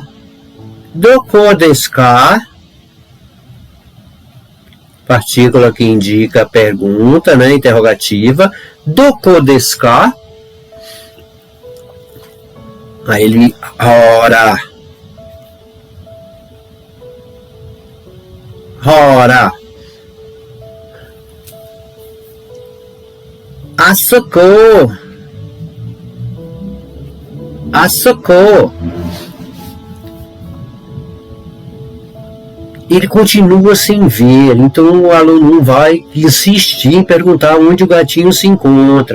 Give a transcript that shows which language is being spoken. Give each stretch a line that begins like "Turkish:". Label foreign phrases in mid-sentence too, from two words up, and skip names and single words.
Japanese: どこですか?
Portuguese: Partícula que indica pergunta, né, interrogativa.
Japanese: どこですか?
Portuguese: Aí ele, ora.
Japanese: Asoko.
Portuguese: Ele continua sem ver, então o aluno não vai insistir em perguntar onde o gatinho se encontra.